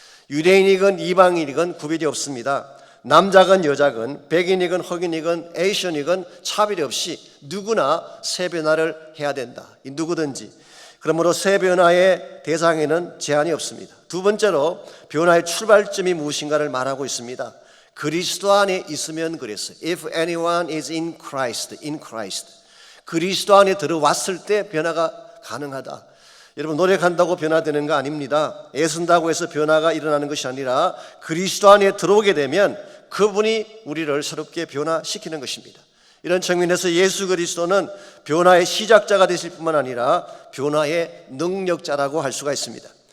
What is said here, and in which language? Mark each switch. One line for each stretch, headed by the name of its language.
Korean: 유대인이건 이방인이건 구별이 없습니다. 남자건 여자건 백인이건 흑인이건 에이션이건 차별이 없이 누구나 새 변화를 해야 된다. 이 누구든지. 그러므로 새 변화의 대상에는 제한이 없습니다. 두 번째로 변화의 출발점이 무엇인가를 말하고 있습니다. 그리스도 안에 있으면 그랬어요.
English: If anyone is in Christ, in Christ.
Korean: 그리스도 안에 들어왔을 때 변화가 가능하다. 여러분 노력한다고 변화되는 거 아닙니다. 애쓴다고 해서 변화가 일어나는 것이 아니라 그리스도 안에 들어오게 되면 그분이 우리를 새롭게 변화시키는 것입니다. 이런 측면에서 예수 그리스도는 변화의 시작자가 되실 뿐만 아니라 변화의 능력자라고 할 수가 있습니다.